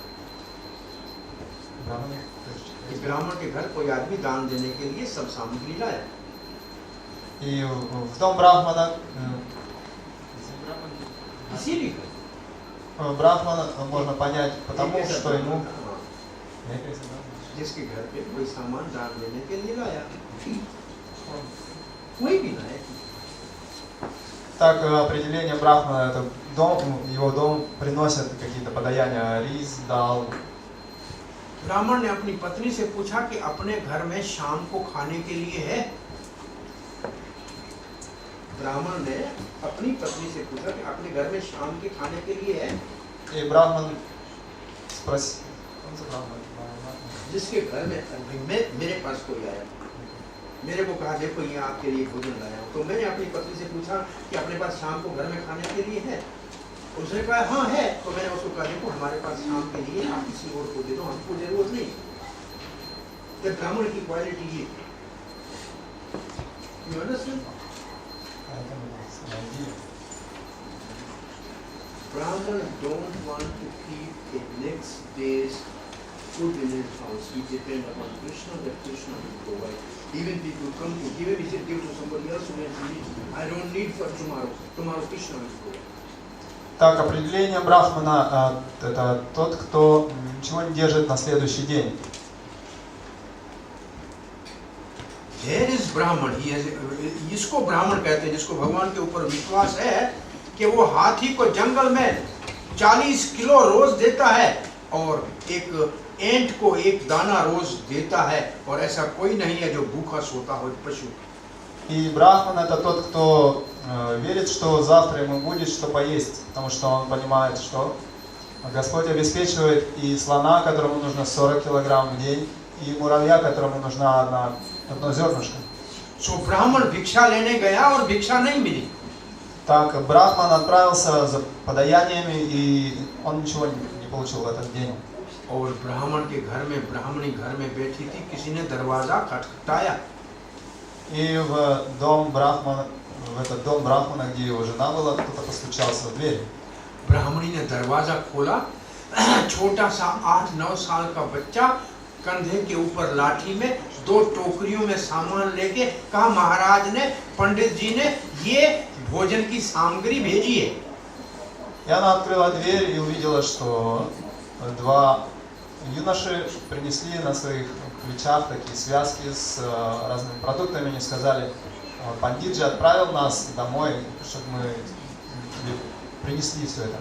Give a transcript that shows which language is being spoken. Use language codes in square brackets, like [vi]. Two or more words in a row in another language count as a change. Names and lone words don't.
[hi] ब्राह्मण के घर कोई आदमी दान देने के लिए सब सामग्री लाया। [ru] И в дом Брахмана [hi] इसीलिए [ru] Брахмана можно понять потому, что ему [hi] जिसके घर पे कोई सामान दान देने के लिए लाया, कोई भी लाया। [ru] Так определение Брахмана, это дом, его дом приносят какие-то подаяния, рис, дал. [hi] ब्राह्मण ने अपनी पत्नी से पूछा कि अपने घर में शाम को खाने के लिए है। ब्राह्मण ने अपनी पत्नी से पूछा कि अपने घर में शाम के खाने के लिए है। [ru] И Брахман спросил, [hi] जिसके घर में मेरे पास कोई आया, मेरे को कहा देखो ये आपके लिए भोजन लाया हूं। तो मैंने अपनी पत्नी से पूछा कि अपने पास शाम को घर में खाने के लिए है? उसने कहा हाँ है। तो मैंने उसको कहा देखो हमारे पास शाम के लिए आप किसी और को दे दो, हमको जरूरत नहीं। तो ब्राह्मण की क्वालिटी ये, [en] you understand? Brahman don't want to keep a next day's food in his house. He depend upon Krishna, that Krishna will provide. Even people come to give him, he said give to somebody else who has need. I don't need for tomorrow. Tomorrow Krishna will provide. [ru] Так, определение Брахмана это тот, кто ничего не держит на следующий день. [en] There is Brahman. He has, [hi] इसको ब्राह्मण कहते हैं जिसको भगवान के ऊपर विश्वास है कि वो हाथी को जंगल में 40 किलो रोज देता है और एक एंट को एक दाना रोज देता है, और ऐसा कोई नहीं है जो भूखा सोता हो पशु। [ru] И Брахман это тот, кто верит, что завтра ему будет что поесть, потому что он понимает, что Господь обеспечивает и слона, которому нужно 40 килограмм в день, и муравья, которому нужно одно зернышко. [hi] So ब्राह्मण भिक्षा लेने गया और भिक्षा नहीं मिली। [ru] Так, Брахман отправился за подаяниями, и он ничего не получил в этот день. [hi] और ब्राह्मण के घर में ब्राह्मणी घर में बैठी थी, किसी ने दरवाजा खटखटाया। [ru] И в дом Брахмана, в этот дом Брахмана, где его жена была, кто-то постучался в дверь. [hi] ब्राह्मणी ने दरवाजा खोला। छोटा सा 8-9 साल का बच्चा कंधे के ऊपर लाठी में 2 टोकरियों में सामान लेके कहा महाराज ने, पंडित जी ने ये भोजन की सामग्री भेजी है। [ru] И она открыла дверь и увидела, что 2 юноши принесли на своих плечах такие связки с разными продуктами. Они сказали, пандиджи отправил нас домой, чтобы мы тебе принесли все это.